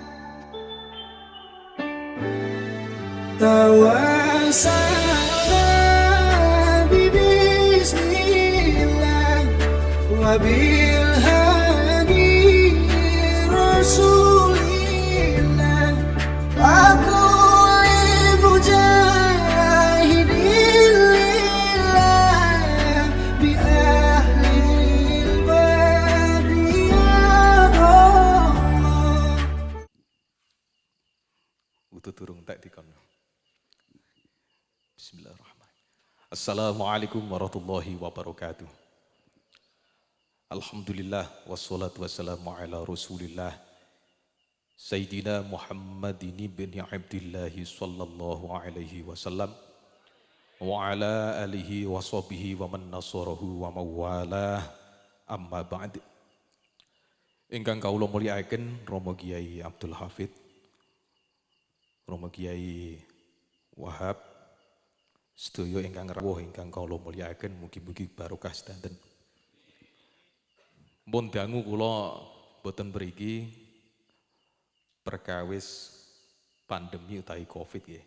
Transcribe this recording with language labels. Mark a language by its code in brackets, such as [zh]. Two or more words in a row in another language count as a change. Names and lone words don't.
[ar] توسلنا بسم الله وبالهادي رسول الله وكل مجاهد لله بأهل البرية الله. Utuh turung tak dikon. بسم الله الرحمن الرحيم. السلام عليكم ورحمة الله وبركاته. الحمد لله والصلاة والسلام على رسول الله سيدنا محمد بن عبد الله صلى الله عليه وسلم وعلى آله وصحبه ومن نصره ووالاه، أما بعد. [jv] Ingkang kawula mulyakaken Rama Kyai Abdul Hafid, Rama Kyai Wahab, sedaya ingkang rawuh ingkang kawula mulyakaken, mugi-mugi barokah sedanten. Mun dangu kula boten mriki perkawis pandemi utawi Covid nggih.